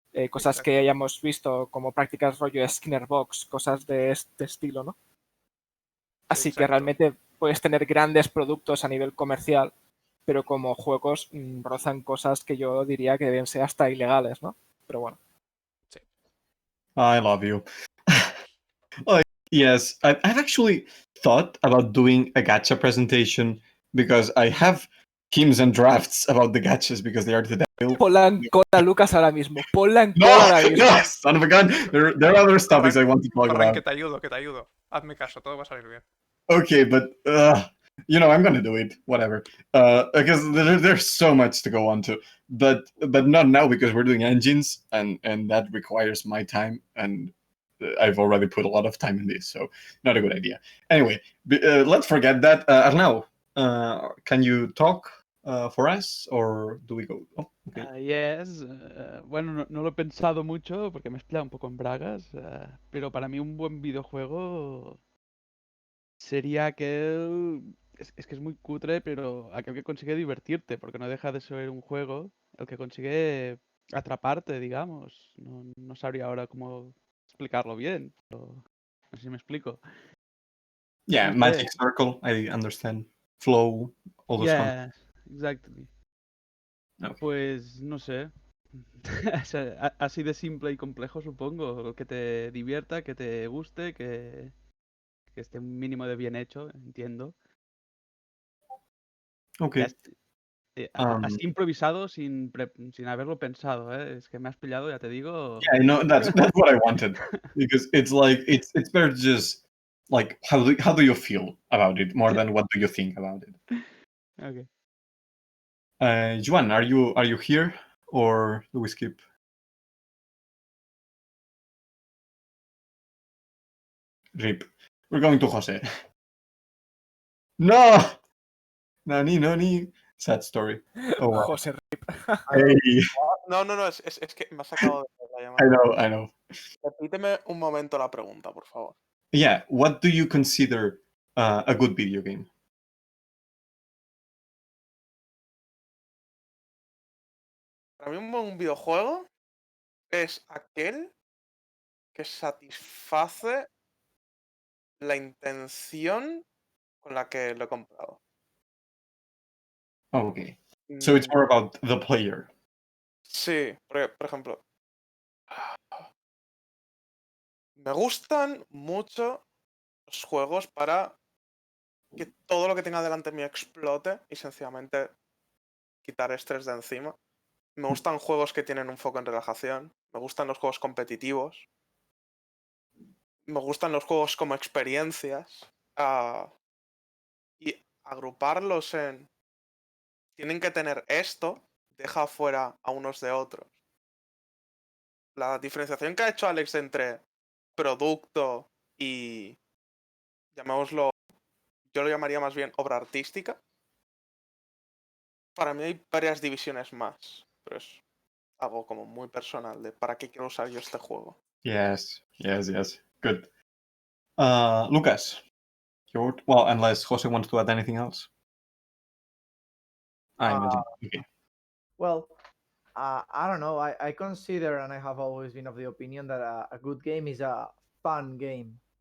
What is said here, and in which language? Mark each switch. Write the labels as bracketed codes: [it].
[es] Cosas que hayamos visto como prácticas rollo Skinner Box, cosas de este estilo, ¿no? Así que realmente puedes tener grandes productos a nivel comercial, pero como juegos rozan cosas que yo diría que deben ser hasta ilegales, ¿no? Pero bueno. Sí. [en] I love you. Yes, I've actually thought about doing a gacha presentation because I have schemes and drafts about the gachas because they are the devil. [es] Ponla en cola, Lucas, ahora mismo. Ponla en [en] No, [es] cola ahora mismo. [en] no, son of a gun. There are other topics I want to talk [es] Ferran, [en] about. [es] que te ayudo, que te ayudo. Hazme caso, todo va a salir bien. [en] Okay, but I'm gonna do it. Whatever. Because there's so much to go on to, but not now because we're doing engines and that requires my time, and I've already put a lot of time in this, so not a good idea. Anyway, let's forget that. Arnau, can you talk for us, or do we go? Oh, okay. Yes. [es] Bueno, no lo he pensado mucho porque me he explicado un poco en bragas, pero para mí un buen videojuego sería aquel... Es que es muy cutre, pero aquel que consigue divertirte, porque no deja de ser un juego el que consigue atraparte, digamos. No sabría ahora cómo explicarlo bien, pero no sé si me explico. [en] Yeah, [es] No sé. [en] Magic Circle, I understand. Flow, all those concepts. Yeah, exactly. Okay. [es] Pues no sé. O sea, así de simple y complejo, supongo. Que te divierta, que te guste, que esté un mínimo de bien hecho, entiendo. Okay. Así improvisado sin haberlo pensado, ¿eh? Es que me has pillado, ya te digo. [en] Yeah, I know that's what I wanted because it's like it's better to just like how do you feel about it more than what do you think about it. Okay. Juan, are you here or do we skip? Rip. We're going to Jose. No, Nani. Sad story. Oh, wow. José Hey, [es] No, es que me ha sacado de la llamada. [en] I know. [es] Repíteme un momento la pregunta, por favor. [en] Yeah, what do you consider a good video game? [es] Para mí un buen videojuego es aquel que satisface la intención con la que lo he comprado. [en] Okay, so it's more about the player. [es] Sí, por ejemplo, me gustan mucho los juegos para que todo lo que tenga delante mío explote y sencillamente quitar estrés de encima. Me gustan juegos que tienen un foco en relajación. Me gustan los juegos competitivos. Me gustan los juegos como experiencias. Y agruparlos en... Tienen que tener esto, deja fuera a unos de otros. La diferenciación que ha hecho Alex entre producto y... llamémoslo... Yo lo llamaría más bien obra artística. Para mí hay varias divisiones más. Pero es algo como muy personal de para qué quiero usar yo este juego. [en] Yes. Good. Lucas, well, unless Jose wants to add anything else. I imagine. Okay. Well, I don't know. I consider, and I have always been of the opinion that a good game is a fun game.